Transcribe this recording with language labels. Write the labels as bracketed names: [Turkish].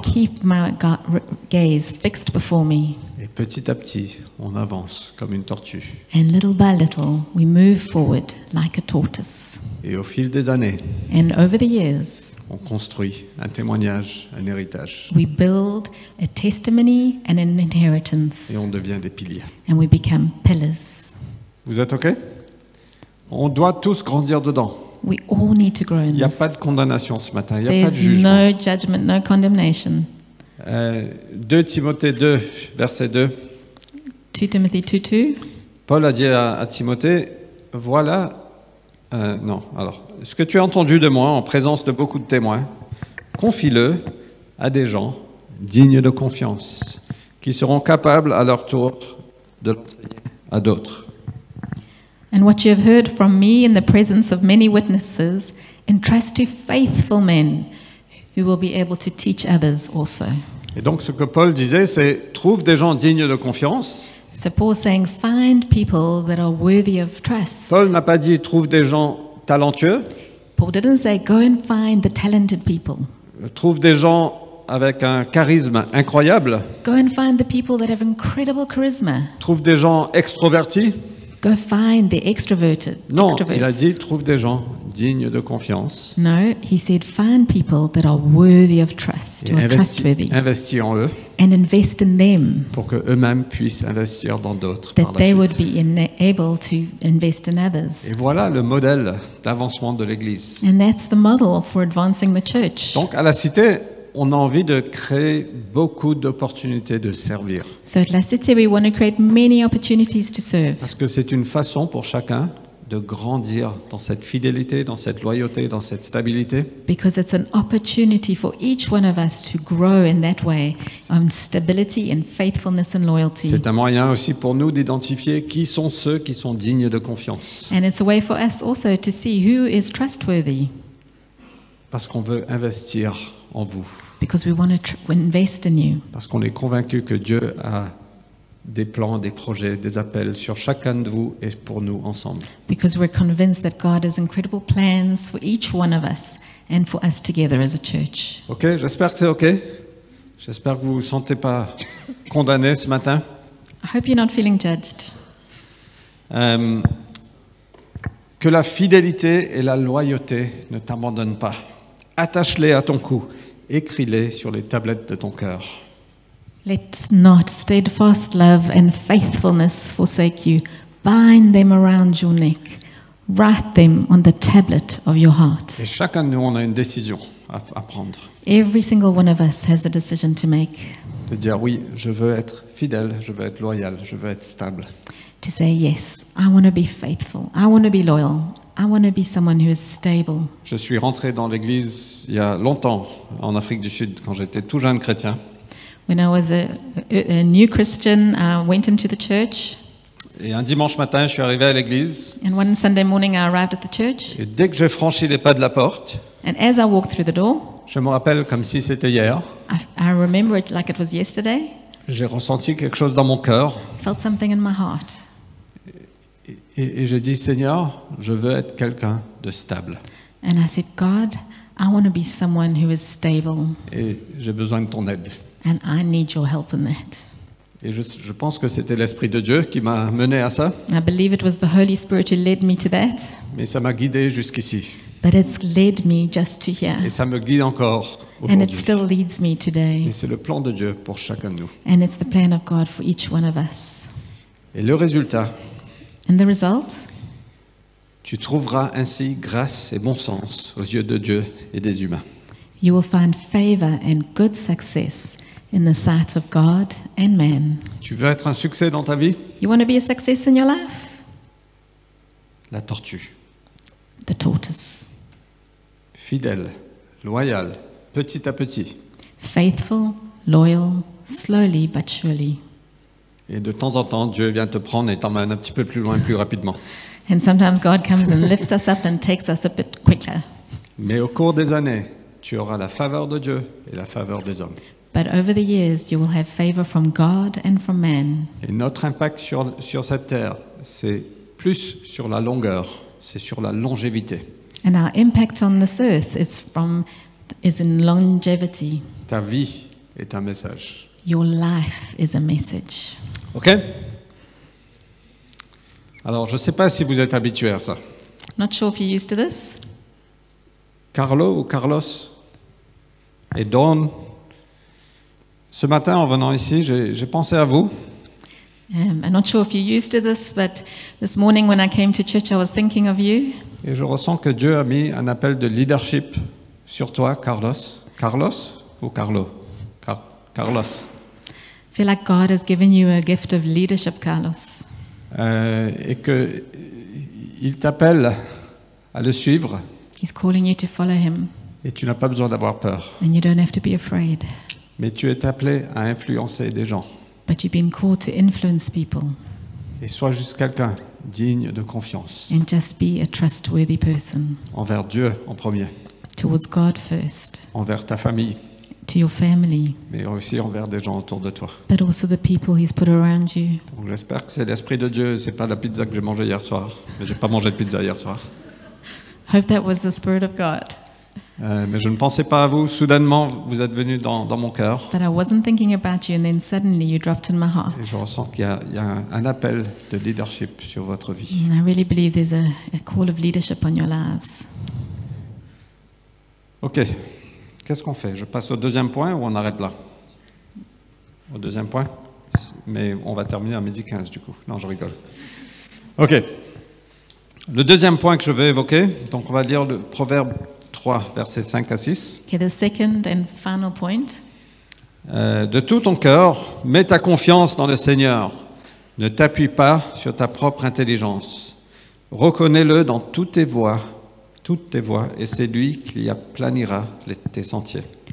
[English] to keep my gaze fixed before me. [French] Et petit à petit, on avance comme une tortue. [English] And little by little, we move forward like a tortoise. [French] Et au fil des années, [English] And over the years, [French] on construit un témoignage, un héritage. [English] we build a testimony and an inheritance, [French] Et on devient des piliers. [English] and we become pillars. [French] Vous êtes OK? On doit tous grandir dedans. [English] We all need to grow in [French] Il n'y a [English] this. [French] pas de condamnation ce matin, il n'y a pas de [English] There's [French] jugement. [English] no judgment, no condemnation. [French] 2 Timothée 2, verset 2. [English] 2 Timothy 2:2. [French] Paul a dit à Timothée, voilà, ce que tu as entendu de moi en présence de beaucoup de témoins, confie-le à des gens dignes de confiance, qui seront capables à leur tour de l'enseigner à d'autres. [English] And what you have heard from me in the presence of many witnesses, entrust to faithful men who will be able to teach others also. [French] Et donc ce que Paul disait, c'est trouve des gens dignes de confiance. [English] So Paul's saying, find people that are worthy of trust. [French] Paul n'a pas dit trouve des gens talentueux, [English] Paul didn't say, go and find the talented people. [French] trouve des gens avec un charisme incroyable, [English] Go and find the people that have incredible charisma. [French] trouve des gens extrovertis. [English] Go find the extroverted. [French] Non, [English] extroverts. [French] il a dit trouve des gens dignes de confiance [English] No, he said, find people that are worthy of trust, [French] et [English] who are trustworthy, [French] investis en eux [English] and invest in them, [French] pour qu'eux-mêmes puissent investir dans d'autres [English] that [French] par [English] they [French] la [English] would [French] suite. [English] be able to invest in others. [French] Et voilà le modèle d'avancement de l'Église. [English] And that's the model for advancing the church. [French] Donc à la Cité, on a envie de créer beaucoup d'opportunités de servir. [English] So at La Cité, we want to create many opportunities to serve, [French] Parce que c'est une façon pour chacun de grandir dans cette fidélité, dans cette loyauté, dans cette stabilité. [English] because it's an opportunity for each one of us to grow in that way, stability and faithfulness and loyalty. [French] C'est un moyen aussi pour nous d'identifier qui sont ceux qui sont dignes de confiance. [English] And it's a way for us also to see who is trustworthy, [French] Parce qu'on veut investir en vous. [English] because we want to invest in you. [French] Parce qu'on est convaincu que Dieu a des plans, des projets, des appels sur chacun de vous et pour nous ensemble. [English] Because we're convinced that God has incredible plans for each one of us and for us together as a church. [French] Ok, j'espère que c'est ok. J'espère que vous ne vous sentez pas condamné ce matin. [English] I hope you're not feeling judged. [French] Que la fidélité et la loyauté ne t'abandonnent pas. Attache-les à ton cou. Écris-les sur les tablettes de ton cœur. [English] Let not steadfast love and faithfulness forsake you. Bind them around your neck. Write them on the tablet of your heart. [French] Et chacun de nous, on a une décision à prendre. [English] Every single one of us has a decision to make. [French] De dire oui, je veux être fidèle, je veux être loyal, je veux être stable. [English] To say, yes, I want to be faithful. I want to be loyal. I want to be someone who is stable. [French] Je suis rentré dans l'église il y a longtemps en Afrique du Sud quand j'étais tout jeune chrétien. [English] When I was a new Christian, I went into the church. [French] Et un dimanche matin, je suis arrivé à l'église. [English] And one Sunday morning, I arrived at the church. [French] Et dès que j'ai franchi les pas de la porte, [English] And as I walked through the door, [French] je me rappelle comme si c'était hier, [English] I remember it like it was yesterday. [French] j'ai ressenti quelque chose dans mon cœur. [English] I felt something in my heart. [French] Et j'ai dit, Seigneur, je veux être quelqu'un de stable. [English] And I said, God, I want to be someone who is stable, [French] Et j'ai besoin de ton aide. [English] and I need your help in that. [French] Et je pense que c'était l'Esprit de Dieu qui m'a mené à ça, [English] I believe it was the Holy Spirit who led me to that, [French] mais ça m'a guidé jusqu'ici. [English] but it's led me just to here. [French] Et ça me guide encore [English] And it [French] aujourd'hui. [English] still leads me today. [French] Et c'est le plan de Dieu pour chacun de nous. [English] And it's the plan of God for each one of us. [French] Et le résultat, [English] And the result? [French] tu trouveras ainsi grâce et bon sens aux yeux de Dieu et des humains. [English] You will find favor and good success in the sight of God and man. [French] Tu veux être un succès dans ta vie? [English] You want to be a success in your life? [French] La tortue. [English] The tortoise. [French] Fidèle, loyal, petit à petit. [English] Faithful, loyal, slowly but surely. [French] Et de temps en temps, Dieu vient te prendre et t'emmène un petit peu plus loin, plus rapidement. [English] And sometimes God comes and lifts us up and takes us a bit quicker. [French] Mais au cours des années, tu auras la faveur de Dieu et la faveur des hommes. [English] But over the years, you will have favor from God and from man. [French] Et notre impact sur cette terre, c'est plus sur la longueur, c'est sur la longévité. [English] And our impact on this earth is in longevity. [French] Ta vie est un message. [English] Your life is a message. OK? [French] Alors, je ne sais pas si vous êtes habitué à ça. [English] Not sure if you're used to this. [French] Carlo ou Carlos et Dawn, ce matin en venant ici, j'ai pensé à vous. [English] I'm not sure if you're used to this, but this morning when I came to church, I was thinking of you. [French] Et je ressens que Dieu a mis un appel de leadership sur toi, Carlos. Carlos ou Carlo? Carlos. [English] I feel like God has given you a gift of leadership, Carlos. [French] Et qu'il t'appelle à le suivre [English] He's calling you to follow him, [French] et tu n'as pas besoin d'avoir peur. [English] and you don't have to be afraid. [French] Mais tu es appelé à influencer des gens. [English] But you've been called to influence people [French] Et sois juste quelqu'un digne de confiance [English] and just be a trustworthy person [French] envers Dieu en premier, [English] towards God first, [French] envers ta famille, [English] to your family, [French] mais aussi envers des gens autour de toi. [English] but also the people he's put around you. [French] Donc j'espère que c'est l'Esprit de Dieu, c'est pas la pizza que j'ai mangée hier soir. Mais j'ai pas mangé de pizza hier soir. [English] Hope that was the Spirit of God. [French] Mais je ne pensais pas à vous. Soudainement, vous êtes venu dans mon cœur. [English] But I wasn't thinking about you, and then suddenly you dropped in my heart. [French] Et je ressens qu'il y a un appel de leadership sur votre vie. [English] And I really believe there's a call of leadership on your lives. [French] Ok, qu'est-ce qu'on fait? Je passe au deuxième point ou on arrête là? Au deuxième point? Mais on va terminer à 12h15 du coup. Non, je rigole. Ok. Le deuxième point que je vais évoquer, donc on va lire le Proverbe 3, versets 5 à 6. [English] Okay, the second and final point. [French] De tout ton cœur, mets ta confiance dans le Seigneur. Ne t'appuie pas sur ta propre intelligence. Reconnais-le dans toutes tes voies, et c'est lui qui aplanira tes sentiers.